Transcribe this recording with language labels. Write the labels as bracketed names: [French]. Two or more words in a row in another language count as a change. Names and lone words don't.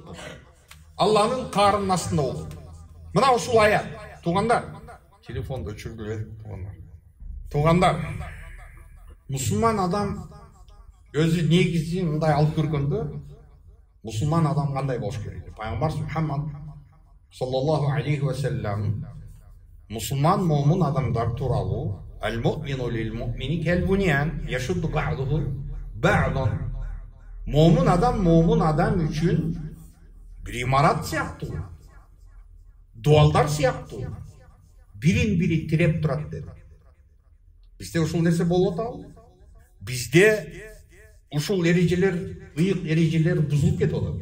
[Kyrgyz] Алланын каарынын астында болот. Мына ушул аят. Туугандар, телефонду өчүргүлөр, туугандар. Туугандар, мусулман адам өзү негизи мындай алып көргөндө, мусулман адам кандай болуш керек? [Arabic] Пайгамбар Мухаммад صلى الله عليه وسلم [Kyrgyz] мусулман момун адамдар тууралуу [Arabic] المؤمن للمؤمن كالبنيان يشد بعضه بعضا. [Kyrgyz] Момун адам үчүн бир имарат сыяктуу, дуалдар сыяктуу, бирин-бири тиреп турат деди. Бизде ушул нерсе болуп атабы? Бизде ушул эрежелер, ыйык эрежелер бузулуп кетип атат.